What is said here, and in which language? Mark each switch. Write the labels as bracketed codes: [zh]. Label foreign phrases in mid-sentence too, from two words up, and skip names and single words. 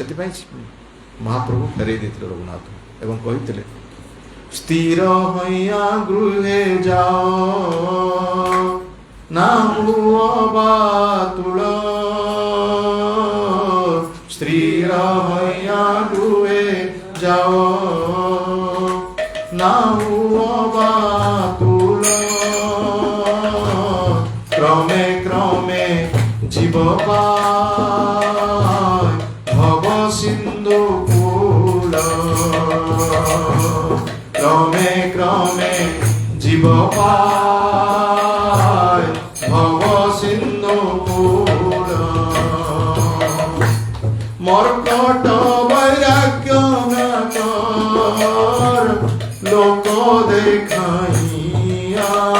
[or] ସେଥିପାଇଁ ମହାପ୍ରଭୁ ଫେରେଇ ଦେଇଥିଲେ ରଘୁନାଥ ଏବଂ କହିଥିଲେ, [bn] স্থির হইয়া গৃহে যাও, না হও বাতুল, স্থির হইয়া গৃহে যাও, না হও বাতুল, ক্রমে ক্রমে জীব ভব সিন্ধু কূল, ক্রমে ক্রমে জীব ভব সিন্ধু কূল, মর্কট বৈরাগ্য লোক দেখাইয়া,